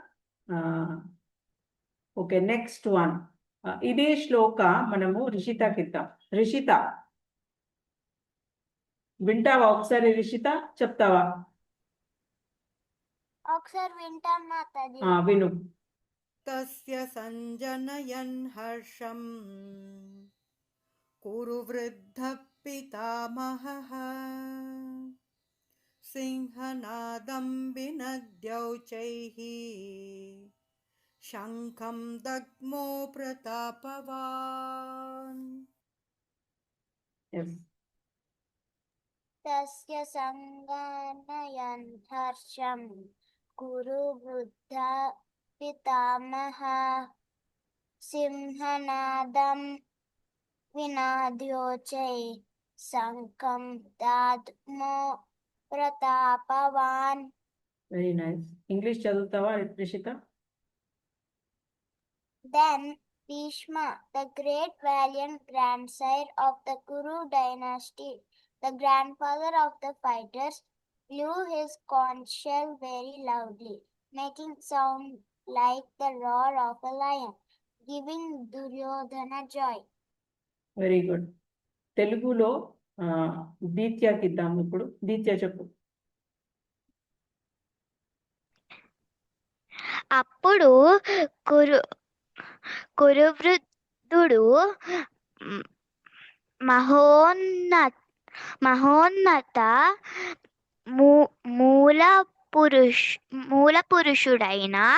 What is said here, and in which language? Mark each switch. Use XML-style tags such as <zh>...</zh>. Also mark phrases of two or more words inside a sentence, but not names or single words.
<en>okay, next one.</en> <te>ఇదే శ్లోక మనము రిషితకి ఇద్దాం. రిషిత వింటావా ఒకసారి? రిషిత చెప్తావా? ఒకసారి వింటాను మాతాజీ. విను.</te> <sa>तस्य सञ्जनयन् हर्षम् कुरु वृद्धः पितामहः सिंहनादं विनद्यौचैः शङ्खं दग्मो प्रतापवान्.</sa> <en>Yes.</en> <sa>తస్య సంగనయన్ హర్షం కురు వృద్ధ పితామహ సింహనాదం వినాద్యోచై శంఖం దద్మో ప్రతాపవాన్.</sa> <en>very nice.</en> <te>ఇంగ్లీష్ చదువుతావా రిషిత?</te> <en>Then Bhishma, the great valiant grandsire of the Kuru dynasty, the grandfather of the fighters, blew his conch shell very loudly, making sound like the roar of a lion, giving Duryodhana joy. very good.</en> <te>తెలుగులో దీత్యకి ఇద్దాం ఇప్పుడు. దీత్య చెప్పు. అప్పుడు కురువృద్ధుడు మహోన్నత మూల పురుషుడైన</te>